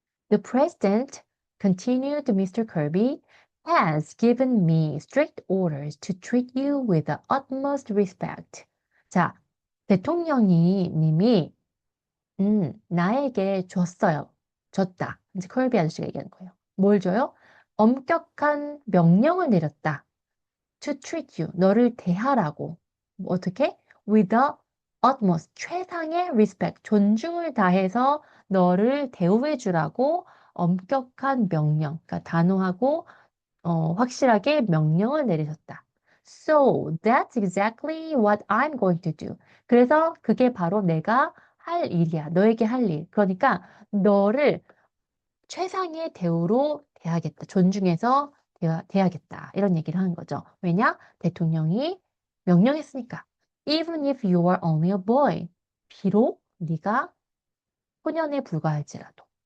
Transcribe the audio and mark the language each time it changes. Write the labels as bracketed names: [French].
[English] The president, continued Mr. Kirby, has given me strict orders to treat you with the utmost respect. [Korean] 자, 대통령이 님이 나에게 줬어요. 줬다. 이제 컬비 아저씨가 얘기하는 거예요. 뭘 줘요? 엄격한 명령을 내렸다. [English] To treat you, [Korean] 너를 대하라고. 어떻게? [English] With the utmost, [Korean] 최상의 respect, 존중을 다해서 너를 대우해 주라고 엄격한 명령, 그러니까 단호하고 확실하게 명령을 내리셨다. [English] So that's exactly what I'm going to do. [Korean] 그래서 그게 바로 내가 할 일이야. 너에게 할 일. 그러니까 너를 최상의 대우로 대하겠다. 존중해서 대하겠다. 이런 얘기를 하는 거죠. 왜냐? 대통령이 명령했으니까. [English] Even if you are only a boy. [Korean] 비록 네가 소년에 불과할지라도.